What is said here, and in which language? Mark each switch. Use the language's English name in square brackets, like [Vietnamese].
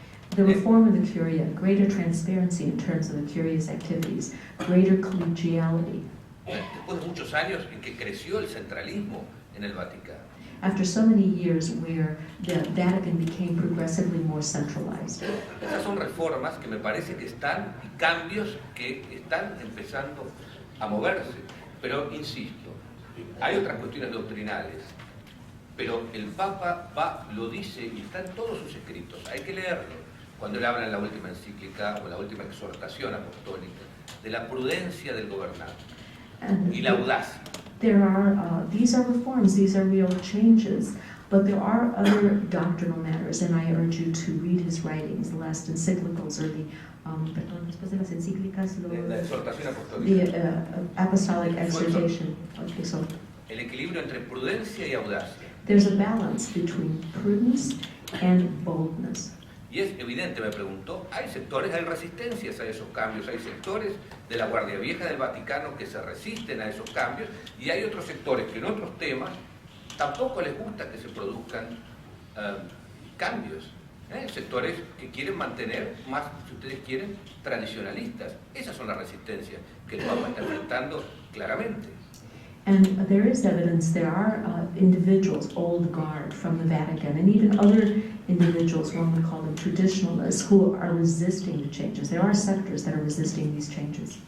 [English] The reform of the Curia, greater transparency in terms of the Curia's activities, greater collegiality. [Spanish] Después de muchos años en que creció el centralismo en el Vaticano. [English] After so many years where the Vatican became progressively more centralized. [Spanish] Esas son reformas que me parece que están, y cambios que están empezando a moverse. Pero insisto, hay otras cuestiones doctrinales, pero el Papa lo dice y está en todos sus escritos, hay que leerlo, cuando él habla en la última encíclica o la última exhortación apostólica, de la prudencia del gobernante y la audacia. [English] These are reforms, these are real changes, but there are other doctrinal matters, and I urge you to read his writings, the last encyclicals, or the [Spanish] después de las encíclicas, la exhortación apostólica. [English] The apostolic exhortation. Okay, so [Spanish] el equilibrio entre prudencia y audacia. [English] There's a balance between prudence and boldness. [Spanish] Y es evidente, me preguntó, hay sectores, hay resistencias a esos cambios, hay sectores de la Guardia Vieja del Vaticano que se resisten a esos cambios, y hay otros sectores que en otros temas tampoco les gusta que se produzcan cambios. Sectores que quieren mantener más, si ustedes quieren, tradicionalistas. Esas son las resistencias que el Papa está enfrentando claramente. [English] And there is evidence, there are individuals, old guard from the Vatican, and even other individuals, one would call them traditionalists, who are resisting the changes. There are sectors that are resisting these changes.